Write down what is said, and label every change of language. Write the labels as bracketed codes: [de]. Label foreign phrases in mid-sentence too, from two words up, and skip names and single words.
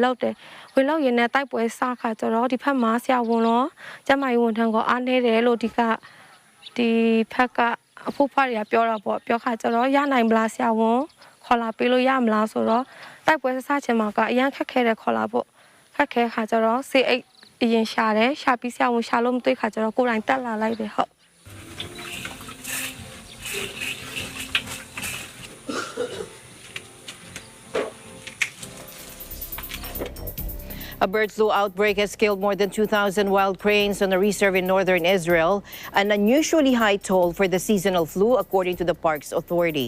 [my] လောက်တယ်ဝင်လောက်ရင်လည်းတိုက်ပွဲစားခါကြတော့ဒီဖက်မှာဆရာဝန်ရောကျမကြီးဝန်ထမ်းကအားနေတယ်လို့ဒီဖက်ကအဖို့ဖွားတွေကပြောတာပေါ့ပြောခါကြတော့ရနိုင်မလားဆရာဝန်ခေါ်လာပေးလို့ရမလားဆိုတော့တိုက်ပွဲစားချင်မှာကအရန်ခက်ခဲတယ်ခေါ်လာဖို့ခက်ခဲခါကြတော့စေအိတ်အရင်ရှာတယ်ရှာပြီးဆရာဝန်ရှာလို့မတွေ့ခါကြတော့ကိုယ်တိုင်တက်လာလိုက်တယ်ဟုတ် [en] A bird flu outbreak has killed more than 2,000 wild cranes on a reserve in northern Israel, an unusually high toll for the seasonal flu, according to the park's authority.